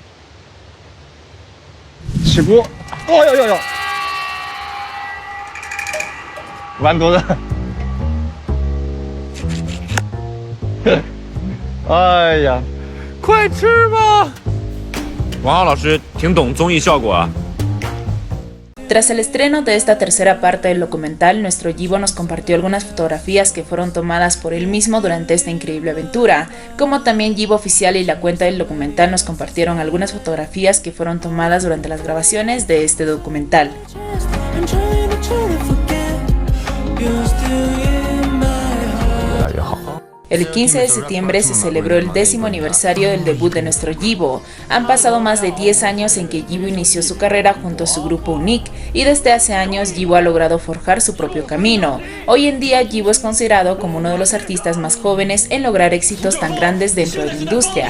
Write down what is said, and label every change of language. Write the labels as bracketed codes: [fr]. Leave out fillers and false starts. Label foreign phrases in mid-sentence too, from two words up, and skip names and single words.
[zh] 起锅，哦哟，完犊子！哎呀，快吃吧！王浩老师挺懂综艺效果啊。 [es] Tras el estreno de esta tercera parte del documental, nuestro Yibo nos compartió algunas fotografías que fueron tomadas por él mismo durante esta increíble aventura, como también Yibo Oficial y la cuenta del documental nos compartieron algunas fotografías que fueron tomadas durante las grabaciones de este documental. [en] I'm trying to forget. You're still in my heart. [es] El 15 de septiembre se celebró el 10º aniversario del debut de nuestro Yibo. Han pasado más de 10 años en que Yibo inició su carrera junto a su grupo Unique y desde hace años Yibo ha logrado forjar su propio camino. Hoy en día Yibo es considerado como uno de los artistas más jóvenes en lograr éxitos tan grandes dentro de la industria.